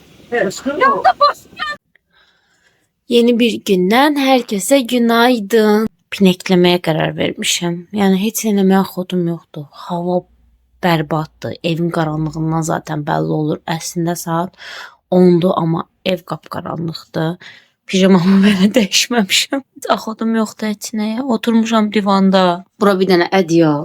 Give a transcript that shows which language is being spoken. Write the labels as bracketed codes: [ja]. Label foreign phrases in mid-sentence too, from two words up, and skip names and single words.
[tr] Yeni bir günden herkese günaydın. Pineklemeye karar vermişim. [az] Yani hiç eləməyə xodum yoxdur. Hava bərbaddır. Evin qaranlığından zaten belli olur. Əslində saat 10'du amma ev qapqaranlıqdır. Pijamamı belə dəyişməmişəm. Heç axodum yoxdur heç nəyə. Oturmuşam divanda. Bura bir dənə ədyal.